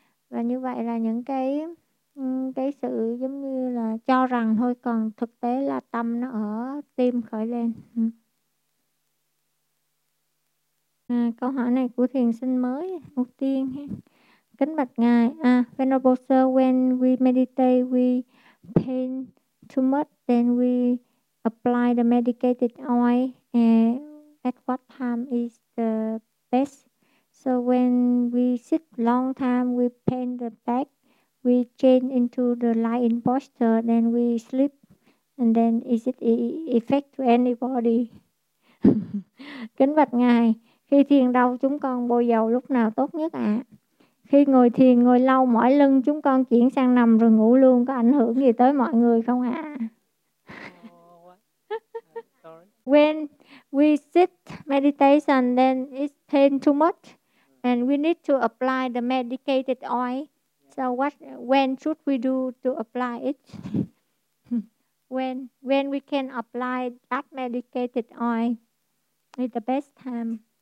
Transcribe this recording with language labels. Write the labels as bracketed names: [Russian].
[Vietnamese] Và như vậy là những cái sự giống như là cho rằng thôi, còn thực tế là tâm nó ở tim khởi lên. Câu hỏi này của thiền sinh mới, mục tiên. Kính bạch ngài, [English] Venerable Sir, when we meditate, we pain too much, then we apply the medicated oil, and at what time is the best? So when we sit long time, we pain the back, we change into the lying posture, then we sleep, and then is it effect to anybody? [Vietnamese] Kính bạch ngài, khi thiền đâu chúng con bôi dầu lúc nào tốt nhất ạ? Khi ngồi thiền ngồi lâu mỏi lưng, chúng con chuyển sang nằm rồi ngủ luôn, có ảnh hưởng gì tới mọi người không ạ? [English] When we sit meditation, then it's pain too much, and we need to apply the medicated oil. So what, when should we do to apply it? When we can apply that medicated oil is the best time.